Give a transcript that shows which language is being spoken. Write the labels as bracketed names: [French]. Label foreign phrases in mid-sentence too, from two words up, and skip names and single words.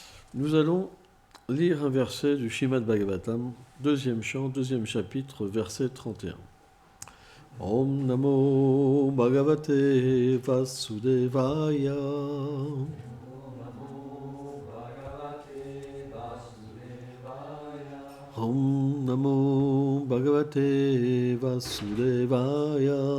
[French] Nous allons lire un verset du Srimad Bhagavatam, deuxième chant, deuxième chapitre, verset 31. [Sanskrit] ॐ नमो भगवते वासुदेवाय. ॐ नमो भगवते वासुदेवाय.